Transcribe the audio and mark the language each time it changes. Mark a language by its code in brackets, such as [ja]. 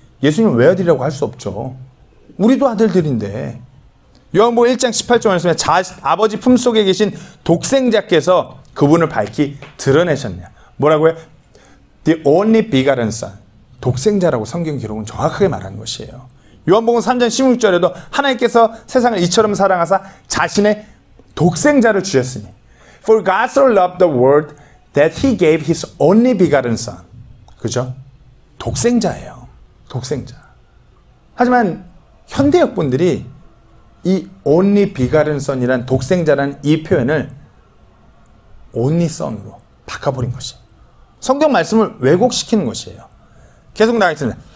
[ko] 예수님은 외아들이라고 할 수 없죠. 우리도 아들들인데. 요한복음 1장 18절 말씀에 아버지 품속에 계신 독생자께서 그분을 밝히 드러내셨냐. 뭐라고요? [en] The only begotten son. [ko] 독생자라고 성경 기록은 정확하게 말하는 것이에요. 요한복음 3장 16절에도 하나님께서 세상을 이처럼 사랑하사 자신의 독생자를 주셨으니 [en] For God so loved the world that he gave his only begotten son. [ko] 그죠? 독생자예요. 독생자. 하지만 현대역 분들이 이 only begotten son이란 독생자라는 이 표현을 only son으로 바꿔버린 것이에요. 성경 말씀을 왜곡시키는 것이에요. 계속 나가겠습니다.